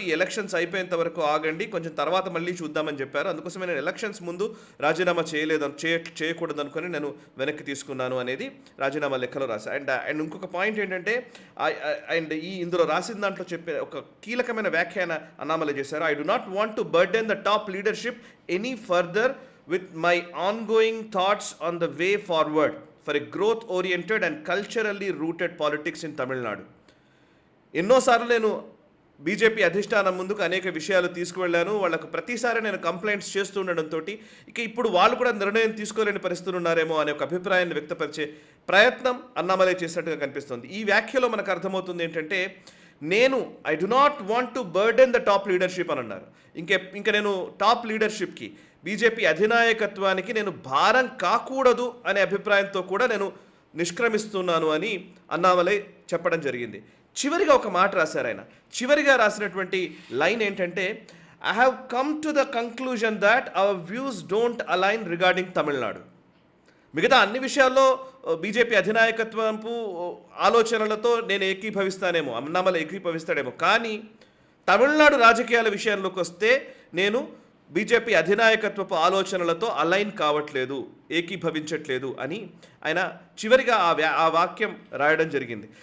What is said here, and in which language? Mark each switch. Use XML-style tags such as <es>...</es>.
<te>ఈ ఎలక్షన్స్ అయిపోయేంత వరకు ఆగండి, కొంచెం తర్వాత మళ్ళీ చూద్దామని చెప్పారు. అందుకోసమే నేను ఎలక్షన్స్ ముందు రాజీనామా చేయకూడదు అనుకుని నేను వెనక్కి తీసుకున్నాను అనేది రాజీనామా లెక్కలో రాశాను. అండ్ ఇంకొక పాయింట్ ఏంటంటే, అండ్ ఇందులో రాసిన దాంట్లో చెప్పే ఒక కీలకమైన వ్యాఖ్యాన అన్నామలై చేశారు.</te> <en>I do not want to burden the top leadership any further with my ongoing thoughts on the way forward for a growth oriented and culturally rooted politics in Tamil Nadu.</en> <te>ఎన్నోసార్లు నేను BJP అధిష్టానం ముందుకు అనేక విషయాలు తీసుకువెళ్ళాను. వాళ్ళకు ప్రతిసారి నేను complaints చేస్తూ ఉండడంతో ఇక ఇప్పుడు వాళ్ళు కూడా నిర్ణయం తీసుకోలేని పరిస్థితులు ఉన్నారేమో అనే ఒక అభిప్రాయాన్ని వ్యక్తపరిచే ప్రయత్నం అన్నామలై చేసినట్టుగా కనిపిస్తుంది. ఈ వ్యాఖ్యలో మనకు అర్థమవుతుంది ఏంటంటే,</te> <en>I do not want to burden the top leadership</en> <te>అని అన్నారు. ఇంకా నేను టాప్ లీడర్షిప్కి, బీజేపీ అధినాయకత్వానికి నేను భారం కాకూడదు అనే అభిప్రాయంతో కూడా నేను నిష్క్రమిస్తున్నాను అని అన్నామలై చెప్పడం జరిగింది. చివరిగా ఒక మాట రాశారు ఆయన. చివరిగా రాసినటువంటి లైన్ ఏంటంటే,</te> <en>I have come to the conclusion that our views don't align regarding Tamil Nadu.</en> <te>మిగతా అన్ని విషయాల్లో బీజేపీ అధినాయకత్వంపు ఆలోచనలతో నేను ఏకీభవిస్తానేమో, అన్నామలై ఏకీభవిస్తాడేమో, కానీ తమిళనాడు రాజకీయాల విషయంలోకి వస్తే నేను బీజేపీ అధినాయకత్వపు ఆలోచనలతో అలైన్ కావట్లేదు, ఏకీభవించట్లేదు అని ఆయన చివరిగా ఆ వాక్యం రాయడం జరిగింది.</te>